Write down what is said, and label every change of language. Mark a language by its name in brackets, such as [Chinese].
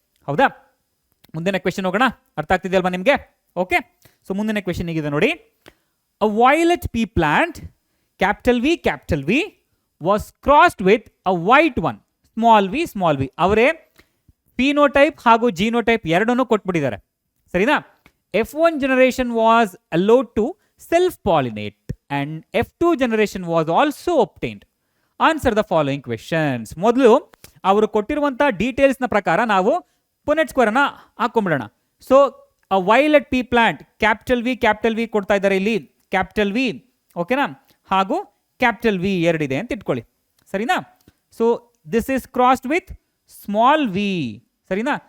[Kannada] ಹೌದಾ? ಮುಂದಿನ ಕ್ವೆಶನ್ ಹೋಗೋಣ. ಅರ್ಥ ಆಗ್ತಿದೆಯಲ್ವಾ ನಿಮಗೆ? ಓಕೆ. ಸೊ ಮುಂದಿನ ಕ್ವೆಶನ್ ಹೀಗಿದೆ ನೋಡಿ: [English] A violet pea plant capital V was crossed with a white one small V. [Kannada] ಅವರೇ ಫಿನೋಟೈಪ್ ಹಾಗೂ ಜೀನೋಟೈಪ್ ಎರಡನ್ನೂ ಕೊಟ್ಬಿಟ್ಟಿದ್ದಾರೆ. ಸರಿನಾ? [English] F1 generation was allowed to self-pollinate and F2 generation was also obtained. Answer the following questions. [Kannada] ಮೊದಲು ಅವರು ಕೊಟ್ಟಿರುವಂತಹ ಡೀಟೇಲ್ಸ್ನ ಪ್ರಕಾರ ನಾವು Punnett square ಅನ್ನ ಹಾಕೊಂಡ್ಬಿಡೋಣ. ಸೊ ಅ ವೈಲೆಟ್ ಪೀ ಪ್ಲಾಂಟ್ ಕ್ಯಾಪಿಟಲ್ ವಿ ಕೊಡ್ತಾ ಇದ್ದಾರೆ ಇಲ್ಲಿ, ಕ್ಯಾಪಿಟಲ್ ವಿ, ಓಕೆನಾ, ಹಾಗೂ ಕ್ಯಾಪಿಟಲ್ ವಿ ಎರಡಿದೆ ಅಂತ ಇಟ್ಕೊಳ್ಳಿ. ಸರಿನಾ? [English] So this is crossed with small V. ಸರಿನಾ?